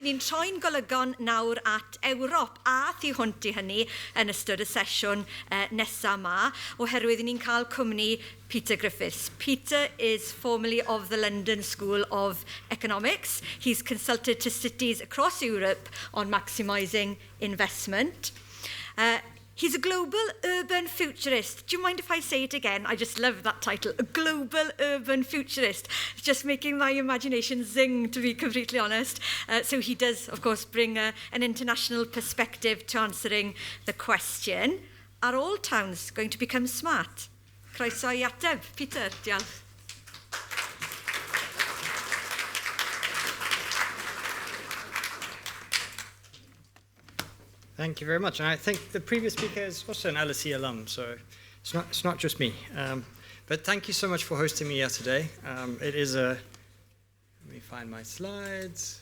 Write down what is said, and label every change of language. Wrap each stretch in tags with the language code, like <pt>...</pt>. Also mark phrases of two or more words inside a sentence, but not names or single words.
<cy>Ni'n troi'n golygon nawr at Ewrop a thu hwnt i hynny yn ystod y sesiwn nesaf yma, oherwydd ni'n cael cwmni Peter Griffiths.</cy> <en>Peter is formerly of the London School of Economics. He's consulted to cities across Europe on maximising investment. He's a global urban futurist. Do you mind if I say it again? I just love that title, a global urban futurist. It's just making my imagination zing, to be completely honest. So he does, of course, bring an international perspective to answering the question, are all towns going to become smart?</en> <cy>Croeso I ateb. Peter, diolch.</cy> <en>Thank you very much. And I think the previous speaker is also an LSE alum, so it's not just me. But thank you so much for hosting me here today. It is let me find my slides.</en>